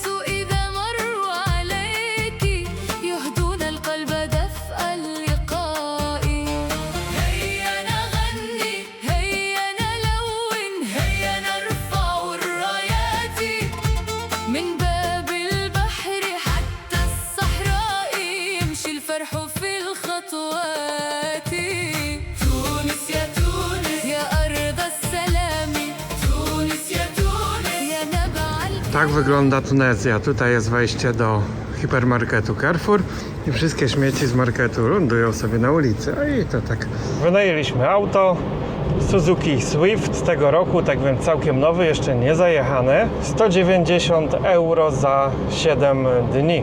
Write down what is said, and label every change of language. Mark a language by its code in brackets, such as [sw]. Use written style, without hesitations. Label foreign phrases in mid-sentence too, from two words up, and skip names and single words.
[ar] إذا مروا عليك يهدون القلب دفء اللقاء هيا نغني هيا نلون هيا نرفع الرايات من باب البحر حتى الصحراء يمشي الفرح في الخطوات تونس يا تونس يا أرض السلام تونس يا تونس يا نبع [pl] Tak wygląda Tunezja. Tutaj jest wejście do hipermarketu Carrefour i wszystkie śmieci z marketu lądują sobie na ulicy. I to tak. Wynajęliśmy auto Suzuki Swift z tego roku, tak więc całkiem nowy, jeszcze nie zajechany. 190 euro za 7 dni.